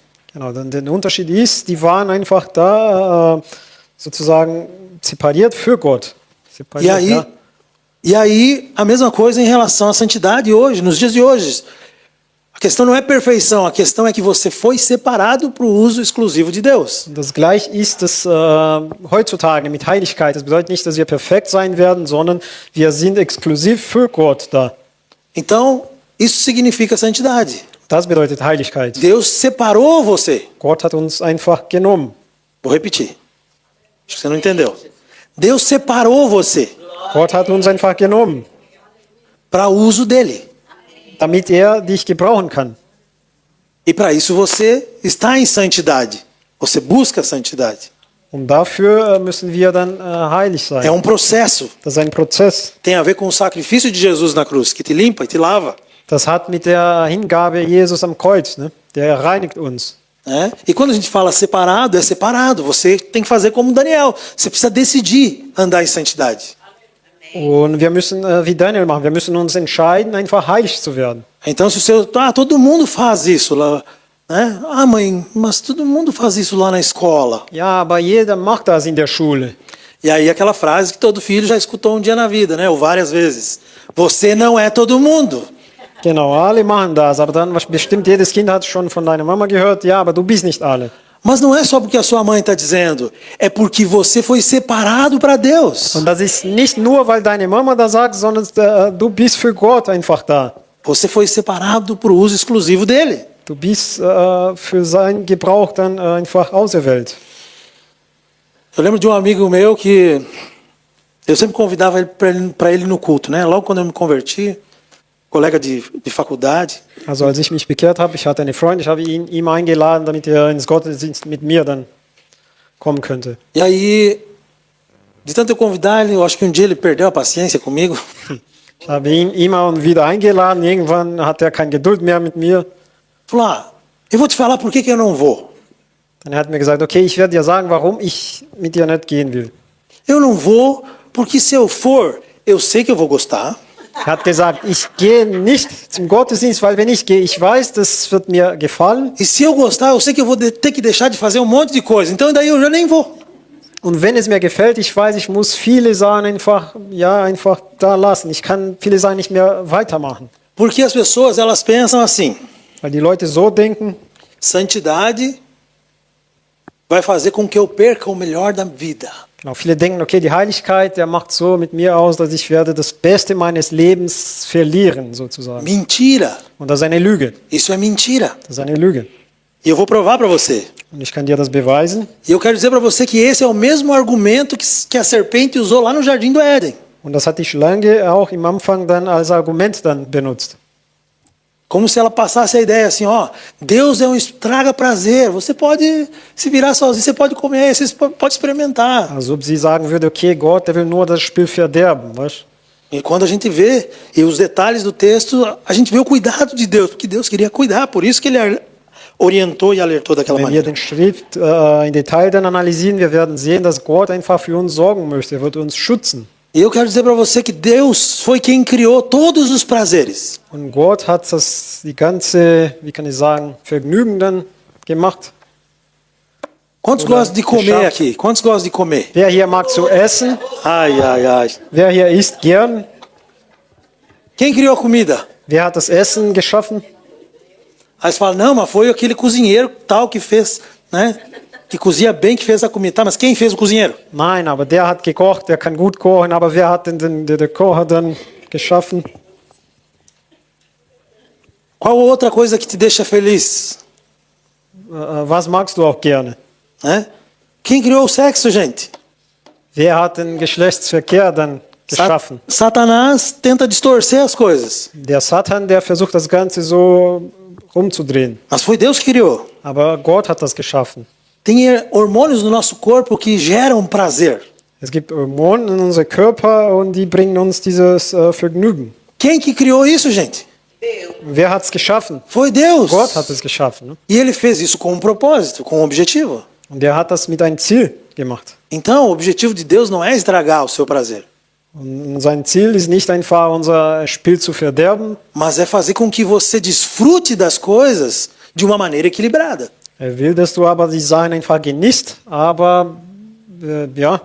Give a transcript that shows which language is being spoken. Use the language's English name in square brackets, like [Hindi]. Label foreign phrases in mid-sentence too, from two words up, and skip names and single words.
[German] Genau, dann der Unterschied ist, die waren einfach da sozusagen separiert für Gott. Separiert, [Portuguese] E aí, a mesma coisa em relação à santidade hoje, nos dias de hoje. A questão não é perfeição, a questão é que você foi separado para o uso exclusivo de Deus. [German] Das gleich ist es heutzutage mit Heiligkeit. Das bedeutet nicht, dass wir perfekt sein werden, sondern wir sind exklusiv für Gott da. [Portuguese] Então, isso significa santidade. [German] Das bedeutet Heiligkeit. [Portuguese] Deus separou você. [German] Gott hat uns einfach genommen. [Portuguese] Vou repetir. Acho que você não entendeu. Deus separou você [German] Gott hat uns einfach genommen, [Portuguese] para o uso dele. [German] damit er dich gebrauchen kann. [Portuguese] E para isso você está em santidade. Você busca a santidade. [German] Und dafür müssen wir dann heilig sein. [Portuguese] É um processo. [German] Das ist ein Prozess. [Portuguese] Tem a ver com o sacrifício de Jesus na cruz, que te limpa e te lava. [German] Das hat mit der Hingabe Jesus am Kreuz, ne? Der reinigt uns. [Portuguese] Né? E quando a gente fala separado, é separado. Você tem que fazer como Daniel. Você precisa decidir andar em santidade. [German] Und wir müssen wie Daniel machen. Wir müssen uns entscheiden, einfach heilig zu werden. [Portuguese] Então, se o seu... todo mundo faz isso lá. Né? Ah, mãe, mas todo mundo faz isso lá na escola. [German] Ja, aber jeder macht das in der Schule. [Portuguese] E aí aquela frase que todo filho já escutou um dia na vida, né? Ou várias vezes. Você não é todo mundo. [German] Genau, alle machen das. Aber dann, bestimmt jedes Kind hat schon von deiner Mama gehört, ja, aber du bist nicht alle. [Portuguese] Mas não é só porque a sua mãe está dizendo, é porque você foi separado para Deus. [German] Und das ist nicht nur, weil deine Mama das sagt, sondern du bist für Gott einfach da. [Portuguese] Você foi separado para o uso exclusivo dele. [German] Du bist für seinen Gebrauch dann einfach auserwählt. [Portuguese] Eu lembro de um amigo meu que eu sempre convidava ele para ele no culto, né? Logo quando eu me converti, colega de faculdade. [German] Also als ich mich bekehrt habe, ich hatte einen Freund, ich habe ihn eingeladen, damit er ins Gottesdienst mit mir dann kommen könnte. [Portuguese] E aí, de tanto eu convidar ele, eu acho que um dia ele perdeu a paciência comigo. [German] Ich habe ihn immer und wieder eingeladen, irgendwann hat er keine Geduld mehr mit mir. [Portuguese] Falou, eu vou te falar por que eu não vou. [German] Dann hat er mir gesagt, okay, ich werde dir sagen, warum ich mit dir nicht gehen will. [Portuguese] Eu não vou porque se eu for, eu sei que eu vou gostar. [German] Er hat gesagt, ich gehe nicht zum Gottesdienst, weil wenn ich gehe, ich weiß, das wird mir gefallen. [Portuguese] E se eu gostar, eu sei que eu vou ter que deixar de fazer um monte de coisa. Então daí eu já nem vou. [German] Und wenn es mir gefällt, ich weiß, ich muss viele Sachen einfach da lassen. Ich kann viele Sachen nicht mehr weitermachen. [Portuguese] Porque as pessoas, elas pensam assim. [German] Weil die Leute so denken, [Portuguese] santidade vai fazer com que eu perca o melhor da vida. [German] genau, viele denken, okay, die Heiligkeit, der macht so mit mir aus, dass ich werde das Beste meines Lebens verlieren, sozusagen. [Portuguese] Mentira. [German] Und das ist eine Lüge. [Portuguese] Isso é mentira. [German] Das ist eine Lüge. [Portuguese] E eu vou provar para você. [German] Und ich kann dir das beweisen. [Portuguese] E eu quero dizer para você que esse é o mesmo argumento que a serpente usou lá no jardim do Éden. [German] Und das hat die Schlange auch im Anfang dann als Argument dann benutzt. [Portuguese] Como se ela passasse a ideia assim, ó, Deus é um estraga prazer. Você pode se virar sozinho, você pode comer, você pode experimentar. [German] Also ob sie sagen würde, okay, Gott, der will nur das Spiel verderben, weißt? [Portuguese] E quando a gente vê e os detalhes do texto, a gente vê o cuidado de Deus, porque Deus queria cuidar, por isso que ele orientou e alertou daquela [German] Wenn wir [Portuguese] maneira. [German] den Schrift in Detail dann analysieren, wir werden sehen, dass Gott einfach für uns sorgen möchte. Er wird uns schützen. [Portuguese] E eu quero dizer para você que Deus foi quem criou todos os prazeres. [German] Und Gott hat die ganze, wie kann ich sagen, Vergnügen dann gemacht. [Portuguese] Quantos [German] Oder [Portuguese] gostam de comer [German] geschafft. [Portuguese] aqui? Quantos gostam de comer? [German] Wer hier mag zu essen? [Portuguese] Ai, ai, ai. [German] Wer hier isst gern? [Portuguese] Quem criou a comida? [German] Wer hat das Essen geschaffen? [Portuguese] Aí você fala, não, mas foi aquele cozinheiro tal que fez, né? Que cozinha bem, que fez a comida. Tá, mas quem fez o cozinheiro? [German] Nein, aber der hat gekocht, der kann gut kochen, aber wer hat denn der Kocher dann geschaffen? [Portuguese] Qual outra coisa que te deixa feliz? [German] Was magst du auch gerne? [Portuguese] Né? Quem criou o sexo, gente? [German] Wer hat den Geschlechtsverkehr dann geschaffen? [Portuguese] Satanás tenta distorcer as coisas. [German] Der Satan, der versucht das Ganze so rumzudrehen. [Portuguese] Mas foi Deus que criou. [German] Aber Gott hat das geschaffen. [Portuguese] Tem hormônios no nosso corpo que geram prazer. [German] Es gibt Hormone in unserem Körper und die bringen uns dieses Vergnügen. [Portuguese] Quem que criou isso, gente? [German] Wer hat es geschaffen? [Portuguese] Foi Deus. [German] Gott hat es geschaffen. Ne? [Portuguese] E ele fez isso com um propósito, com um objetivo. [German] Und er hat das mit einem Ziel gemacht. [Portuguese] Então, o objetivo de Deus não é estragar o seu prazer, [German] Und sein Ziel ist nicht einfach unser Spiel zu verderben. [Portuguese] mas é fazer com que você desfrute das coisas de uma maneira equilibrada. [German] Er will, dass du aber die Sachen einfach genießt, aber ja,